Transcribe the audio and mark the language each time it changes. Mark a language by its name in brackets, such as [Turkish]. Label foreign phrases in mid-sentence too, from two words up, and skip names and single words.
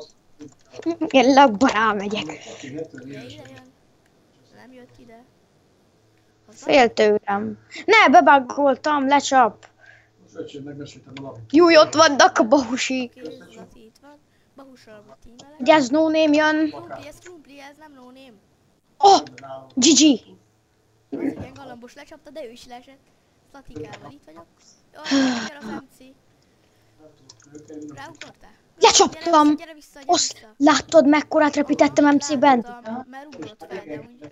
[Hungarian] Én lakba rámegyek. Ugye ide jön. Nem jött ide. Fél tőlem. Ne, bebaggoltam, lecsap. Jó, ott vannak a bahusik. Oké, Zlati itt van. Bahussal volt tímelek. Ugye ez [English] no name [Hungarian] jön. Krumpli, ez nem [English] no name. Oh! GG! [Hungarian] Az igen, Galambos lecsapta, de ő is leesett. Zlatikával itt vagyok. Jaj, gyere az MC. Ráugrotál? Lecsaptam! Gyere vissza, Láttad mekkorát repítettem MC-ben? Mert ugrott fel, de úgy...